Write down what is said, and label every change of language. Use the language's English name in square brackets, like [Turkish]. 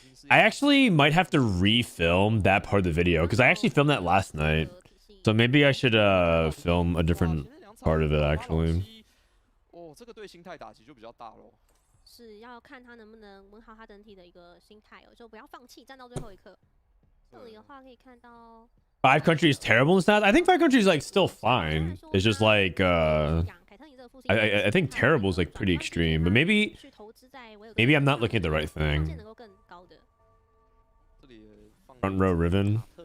[English] I actually might have to refilm that part of the video because I actually filmed that last night, so maybe I should film a different part of it actually. [Chinese] 这个对心态打击就比较大咯。是要看他能不能稳好他整体的一个心态哦，就不要放弃，站到最后一刻。这里的话可以看到。 [English] 5 country is terrible in stats. I think 5 country is like still fine. It's just like I think terrible is like pretty extreme, but maybe I'm not looking at the right thing. Front row Riven.